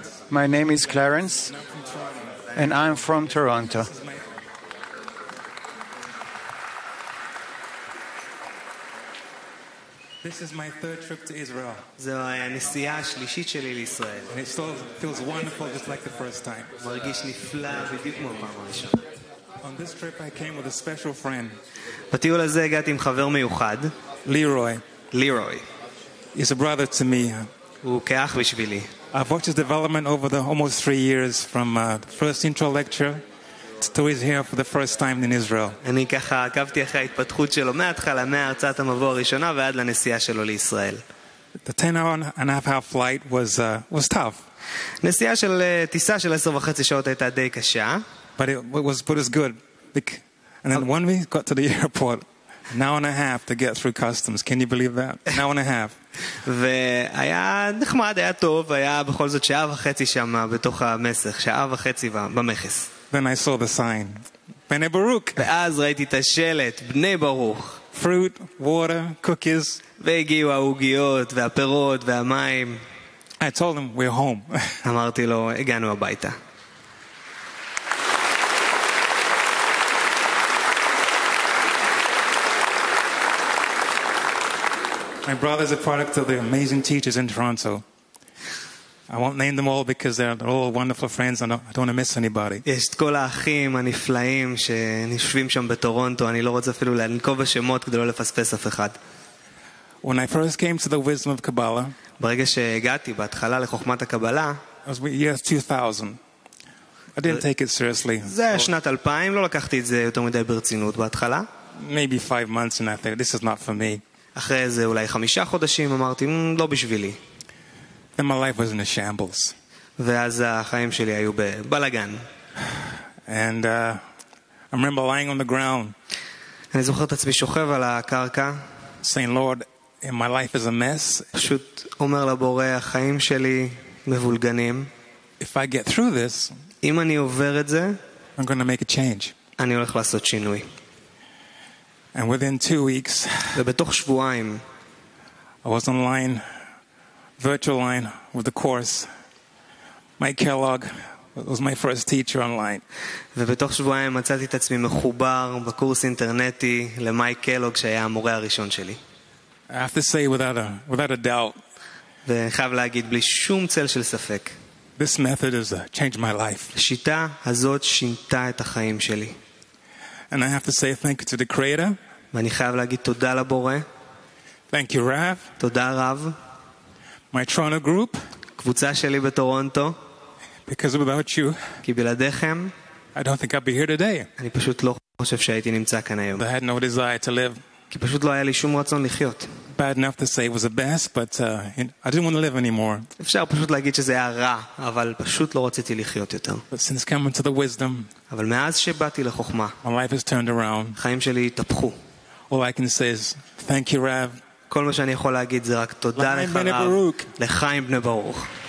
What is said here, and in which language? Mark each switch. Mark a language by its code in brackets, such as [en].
[en] My name is Clarence, and I'm from Toronto. This is my third trip to Israel. [he] זו הנסיעה השלישית שלי לישראל. [en] And it still feels wonderful just like the first time. [he] מרגיש נפלא בדיוק כמו הפעם הראשונה. [en] On this trip I came with a special friend. [he] בטיול הזה הגעתי עם חבר מיוחד. [en] Leroy. He's a brother to me. [he] הוא כאח בשבילי. [en] I've watched his development over the almost 3 years from the first intro lecture to he's here for the first time in Israel. [he] אני ככה עקבתי אחרי ההתפתחות שלו מההתחלה, מההרצאת המבוא הראשונה ועד לנסיעה שלו לישראל. [en] The 10-hour flight was tough. [he] נסיעה של טיסה של 10.5 שעות הייתה די קשה. [en] But it was good. And then when we got to the airport, an hour and a half to get through customs. Can you believe that? An hour and a half. [he] והיה נחמד, היה טוב, היה בכל זאת שעה וחצי שם בתוך המסך, שעה וחצי במכס. [en] Then I saw the sign. Bnei Baruch. [he] ואז ראיתי את השלט, בני ברוך. [en] Fruit, water, cookies. [he] והגיעו העוגיות והפירות והמים. [en] I told him we're home. [he] אמרתי לו, הגענו הביתה. [en] My brother is a product of the amazing teachers in Toronto. I won't name them all because they're all wonderful friends and I don't want to miss anybody. [he] יש את כל האחים הנפלאים שנשבים שם בטורונטו, אני לא רוצה אפילו לנקוב בשמות כדי לא לפספס אף אחד. [en] When I first came to the wisdom of Kabbalah, [he] ברגע שהגעתי בהתחלה לחוכמת הקבלה, [en] it was year 2000. I didn't take it seriously. [he] זה היה שנת 2000, לא לקחתי את זה יותר מדי ברצינות בהתחלה. [en] Maybe 5 months and I thought, this is not for me. [he] אחרי זה אולי 5 חודשים אמרתי, לא בשבילי. [en] Then my life was in a shambles. [he] ואז החיים שלי היו בבלגן. [en] And I remember lying on the ground. [he] אני זוכר את עצמי שוכב על הקרקע. [en] Saying, Lord, my life is a mess. [he] פשוט אומר לבורא, החיים שלי מבולגנים. [en] If I get through this, [he] אם אני עובר את זה, [en] I'm going to make a change. [he] אני הולך לעשות שינוי. [en] And within 2 weeks, [he] ובתוך שבועיים, [en] I was online, virtual line with the course. Mike Kellogg was my first teacher online. [he] ובתוך שבועיים מצאתי את עצמי מחובר בקורס אינטרנטי למייק קלוג שהיה המורה הראשון שלי. [en] I have to say without a doubt, [he] וחייב להגיד בלי שום צל של ספק, [en] this method has changed my life. [he] השיטה הזאת שינתה את החיים שלי. [en] And I have to say thank you to the Creator. [he] ואני חייב להגיד תודה לבורא. [en] Thank you, Rav. [he] תודה רב. [en] My Toronto group. [he] קבוצה שלי בטורונטו. [en] Because without you, [he] כי בלעדיכם, [en] I don't think I'd be here today. [he] אני פשוט לא חושב שהייתי נמצא כאן היום. [en] I had no desire to live. [he] כי פשוט לא היה לי שום רצון לחיות. [en] Bad enough to say it was the best, but I didn't want to live anymore. [he] אפשר פשוט להגיד שזה היה רע, אבל פשוט לא רציתי לחיות יותר. [en] But since coming to the wisdom, [he] אבל מאז שבאתי לחוכמה, [en] my life has turned around. [he] החיים שלי התהפכו. [en] All I can say is thank you, Rav. [he] כל מה שאני יכול להגיד זה רק תודה לך רב, לחיים בני ברוך.